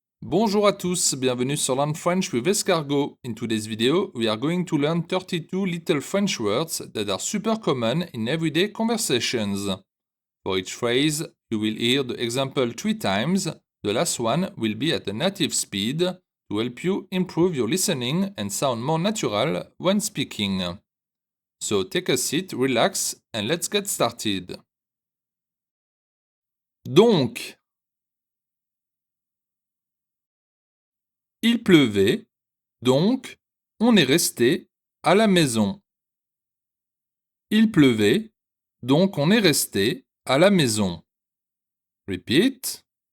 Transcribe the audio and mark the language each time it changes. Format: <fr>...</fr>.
<fr>Bonjour à tous, bienvenue sur Learn French with Escargot.</fr> <en>In today's video, we are going to learn 32 little French words that are super common in everyday conversations. For each phrase, you will hear the example 3 times. The last one will be at a native speed to help you improve your listening and sound more natural when speaking. So take a seat, relax, and let's get started.</en> <fr>Donc, il pleuvait, donc on est resté à la maison. Il pleuvait, donc on est resté à la maison.</fr> <en>Repeat.</en>